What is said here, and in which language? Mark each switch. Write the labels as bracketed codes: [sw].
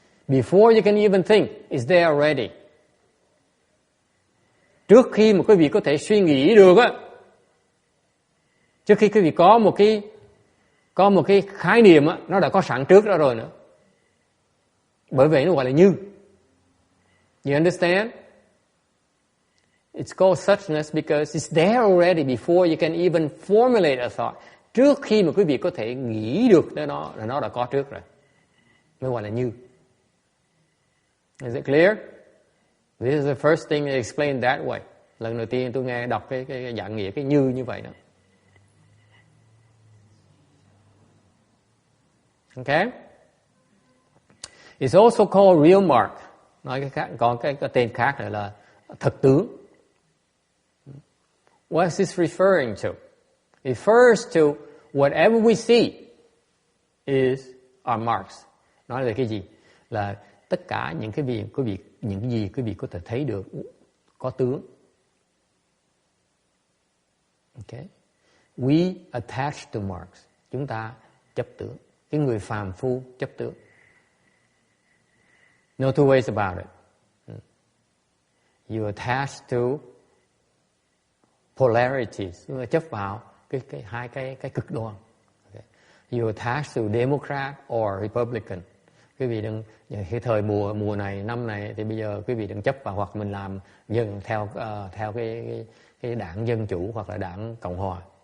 [en] Before you can even think, it's there already. [vi] Trước khi mà quý vị có thể suy nghĩ được á, trước khi quý vị có một cái khái niệm á, nó đã có sẵn trước đó rồi nữa. Bởi vậy nó gọi là như. [en] You understand? It's called suchness because it's there already before you can even formulate a thought. [vi] Trước khi mà quý vị có thể nghĩ được tới nó là nó đã có trước rồi. Mới gọi là như. [en] Is it clear? This is the first thing they explain that way. [vi] Lần đầu tiên tôi nghe đọc cái dạng nghĩa cái như vậy đó. [en] Okay? It's also called real mark. [vi] Nói cái khác, còn cái tên khác nữa là thực tướng. [en] What is this referring to? It refers to whatever we see is our marks. [vi] Nói là cái gì? Là tất cả những cái gì quý vị có thể thấy được có tướng. [en] Okay? We attach to marks. [vi] Chúng ta chấp tướng. Cái người phàm phu chấp tướng. [en] No two ways about it. You attach to polarities. [vi] Chúng ta chấp vào hai cái cực đoan. [en] Okay. You attach to Democrat or Republican. [vi] Quý vị đừng, cái thời mùa này, năm này thì bây giờ quý vị đừng chấp vào hoặc mình làm dân theo cái đảng Dân Chủ hoặc là đảng Cộng Hòa.